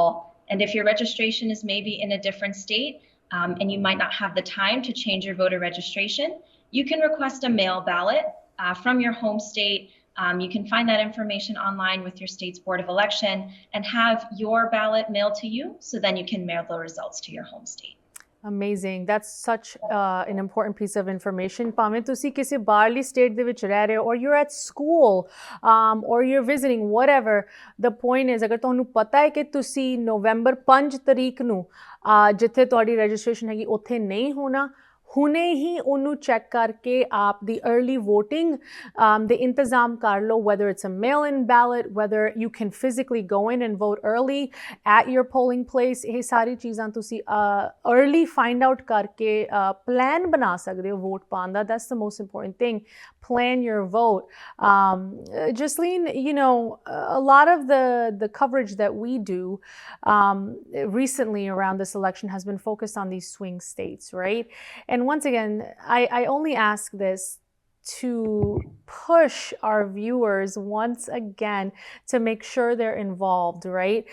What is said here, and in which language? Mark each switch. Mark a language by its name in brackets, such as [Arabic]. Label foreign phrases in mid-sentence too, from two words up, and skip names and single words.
[English] And if your registration is maybe in a different state, and you might not have the time to change your voter registration, you can request a mail ballot from your home state. You can find that information online with your state's Board of Election and have your ballot mailed to you, so then you can mail the results to your home state. Amazing. That's such an important piece of information. [Punjabi] ਭਾਵੇਂ ਤੁਸੀਂ ਕਿਸੇ ਬਾਹਰਲੀ state ਦੇ ਵਿੱਚ ਰਹਿ ਰਹੇ ਹੋ, [English] or you're at school, or you're visiting, whatever. The point is, [Punjabi] ਅਗਰ ਤੁਹਾਨੂੰ ਪਤਾ ਹੈ ਕਿ ਤੁਸੀਂ November 5 ਤਰੀਕ ਨੂੰ ਜਿੱਥੇ ਤੁਹਾਡੀ registration ਹੈਗੀ ਉੱਥੇ ਨਹੀਂ ਹੋਣਾ, ਹੁਣੇ ਹੀ ਉਹਨੂੰ ਚੈੱਕ ਕਰਕੇ ਆਪ ਦੀ [English] early voting [Punjabi] ਦੇ ਇੰਤਜ਼ਾਮ ਕਰ ਲਓ, [English] whether it's a mail-in ballot, whether you can physically go in and vote early at your polling place. [Punjabi] ਇਹ ਸਾਰੀ ਚੀਜ਼ਾਂ ਤੁਸੀਂ [English] early find out [Punjabi] ਕਰਕੇ plan ਬਣਾ ਸਕਦੇ ਹੋ vote ਪਾਉਣ ਦਾ. [English] That's the most important thing. Plan your vote. Jaslin, a lot of the coverage that we do recently around this election has been focused on these swing states, right? And once again, I only ask this to push our viewers once again to make sure they're involved, right?